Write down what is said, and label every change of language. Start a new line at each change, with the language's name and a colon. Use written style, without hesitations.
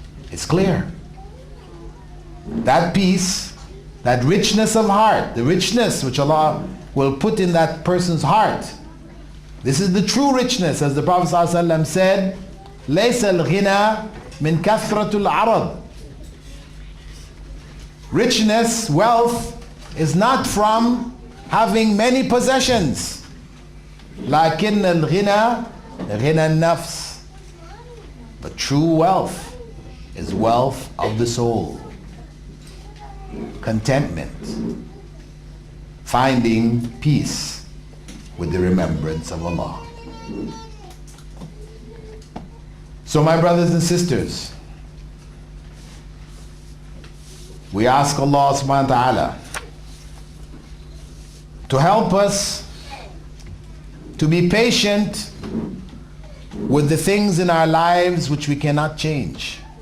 English: It's clear. That peace, that richness of heart, the richness which Allah will put in that person's heart, this is the true richness, as the Prophet ﷺ said,
Arabic: لَيْسَ الْغِنَى مِنْ كَثْرَةُ الْعَرَضِ.
English: Richness, wealth, is not from having many possessions.
Arabic: لَكِنَّ الْغِنَى غِنَى النَّفْسِ.
English: But true wealth, is wealth of the soul, contentment, finding peace with the remembrance of Allah. So my brothers and sisters, we ask Allah subhanahu wa ta'ala to help us to be patient with the things in our lives which we cannot change.